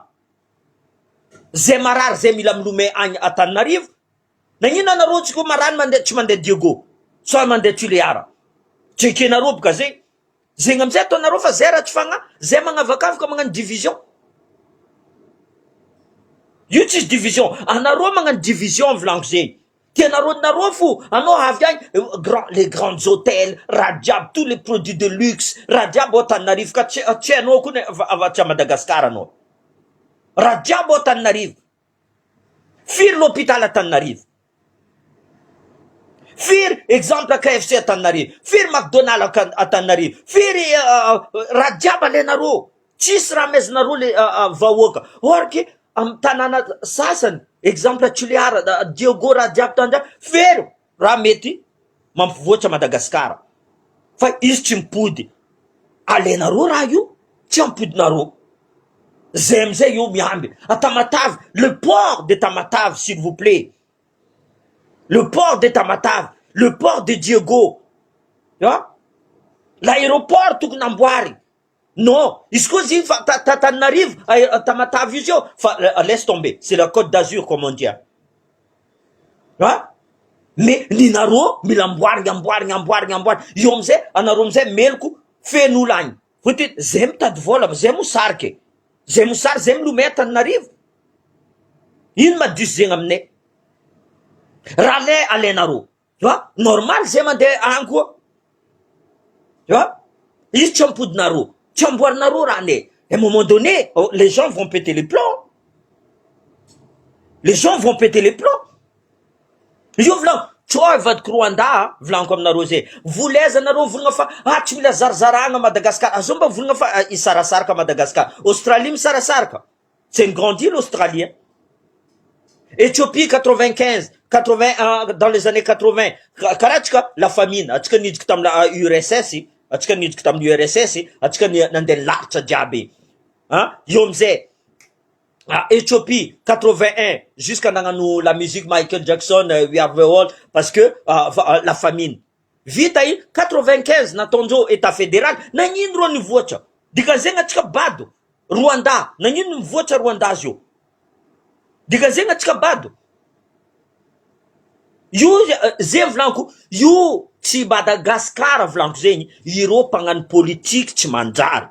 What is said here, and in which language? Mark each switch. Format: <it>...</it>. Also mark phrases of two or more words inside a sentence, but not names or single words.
<mg>Zay marary zay mila milome agny Antananarivo, nagnino anareo tsika marany mandeha tsy mandeha Diego, so mandeha Tuléara, tsy ekenareo boka zay. Zegny amizay ataonareo fa zay raha tsy fagna, zay magnavakavaka magnano division. Io tsisy division, anareo magnano division volanko zay. Tianareo fo, anao avy agny</mg> <fr>les grands hôtels,</fr> <mg>raha jiaby,</mg> <fr>tous les produits de luxe,</fr> <mg>raha jiaby ao Antananarivo, ka tsy anao koa avatsy a Madagasikara anao. Raha jiaby ao Antananarivo. Firy l'hôpital Antananarivo. Firy exemple KFC Antananarivo, firy McDonald Antananarivo, firy raha jiaby alenareo, tsisy raha mezinareo le vahoaka. Or que am tanàna sasany, exemple Tuléara, Diego, raha jiaby tanja, firy raha mety mampivoatra Madagasikara. Fa izy tsy mipody. Alenareo raha io, tsy ampodinareo. Zay amizay io miamby. A Tamatave,</mg> <fr>le port de Tamatave, s'il vous plaît. Le port de Tamatave, le port de Diego, l'aéroport</fr> <mg>tokony amboary. Non, izy koa ziny fa Tananarivo, Tamatave izy io, fa</mg> <fr>laisse tomber, c'est la Côte d'Azur comme on dit.</fr> <mg>Mais ninareo mila amboary. Io amizay anareo amizay meloko feno olo agny. Fotiny zay mitady vola, zay mosarike. Zay mosary, zay milome Antananarivo. Ino madiso zegny aminay? Raha lay alenareo, normal zay mandeha agny koa. Izy tsy ampodinareo, tsy amboarinareo raha lay.</mg> <fr>À un moment donné, les gens vont péter les plombs. Les gens vont péter les plombs.</fr> <mg>Io volan, tsao ivadiky Rwanda, volanko aminareo zay. Voleza nareo volagna fa tsy mila zarazaragna Madagasikara. Azo mba volagna fa isarasaraka Madagasikara. Australie misarasaraka.</mg> <fr>C'est une grande île australienne. Éthiopie 95, 81 dans les années 80.</fr> <mg>Karatsika</mg> <fr>la famine,</fr> <mg>atsika nidika tamina URSS, atsika nidika tamina URSS, atsika nandeha laritra jiaby. Io amizay Éthiopie 81 jusqu'à nagnano</mg> <fr>la musique</fr> <mg>Michael Jackson, We Are the World,</mg> <fr>parce que la famine.</fr> <mg>Vita 95 natonjo</mg> <fr>état fédéral,</fr> <mg>nagnino ro nivoatra. Dikan'zegny atsika bado. Rwanda, nagnino nivoatra Rwanda zio. Dikan'zegny atsika bado. Io zay volanko, io tsy Madagasikara volanko zegny, iro mpagnano politique tsy manjary.</mg>